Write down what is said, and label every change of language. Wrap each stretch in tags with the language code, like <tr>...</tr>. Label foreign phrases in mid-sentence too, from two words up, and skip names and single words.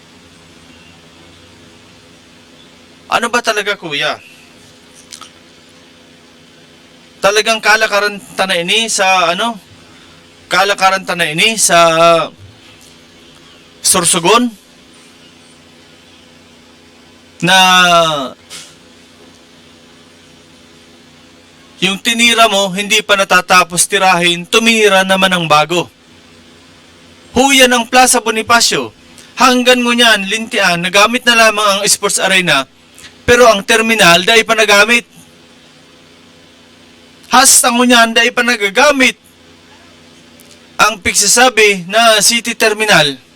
<tl>Ano ba talaga, kuya? Talagang kalakaran na ini sa Sorsogon na yung tinira mo hindi pa natatapos tirahin, tumira naman ng bago.</tl> <bik>Huyan ng Plaza Bonifacio. Hanggang ngunyan, lintian, nagamit na lamang ang sports arena, pero ang terminal, dahil pa nagamit. Hasta ngunyan, dahil pa nagagamit ang pigsasabi na</bik> <en>city terminal.</en>